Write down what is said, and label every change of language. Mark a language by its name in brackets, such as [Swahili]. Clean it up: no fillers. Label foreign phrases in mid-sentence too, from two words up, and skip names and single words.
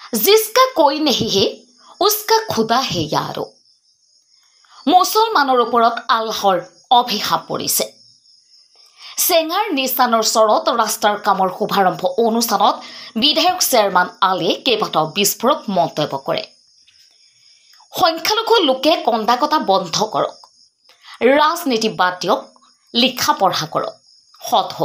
[Hindi] जिसका कोई नहीं है उसका खुदा है यारो। [Assamese] मुसलमाনৰ ওপৰত আল্লাহৰ অভিশাপ পৰিছে। চেঙাৰ নিচানৰ চৰত ৰাস্তাৰ কামৰ শুভাৰম্ভ অনুষ্ঠানত বিধায়ক চেয়াৰমান আলীয়ে কেইবাটাও বিস্ফোৰক মন্তব্য কৰে। সংখ্যালঘু লোকে কন্দাকতা বন্ধ কৰক, ৰাজনীতি বাদ দিয়ক, লিখা পঢ়া কৰক, সৎ হওক।